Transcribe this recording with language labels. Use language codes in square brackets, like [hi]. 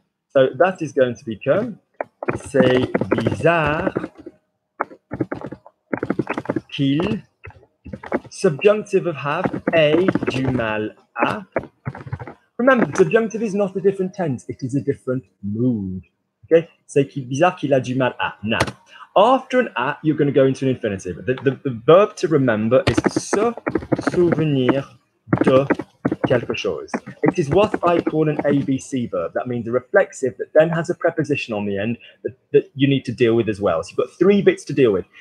[en] So that is going to become [fr] c'est bizarre qu'il, [en] subjunctive of have, [fr] ait du mal à. [en] Remember, the subjunctive is not a different tense, it is a different mood. [fr] Okay, c'est bizarre qu'il a du mal à. [en] Now, after an à, you're going to go into an infinitive. The verb to remember is [fr] se souvenir de quelque chose. [en] It is what I call an ABC verb. That means a reflexive that then has a preposition on the end that you need to deal with as well. So you've got 3 bits to deal with.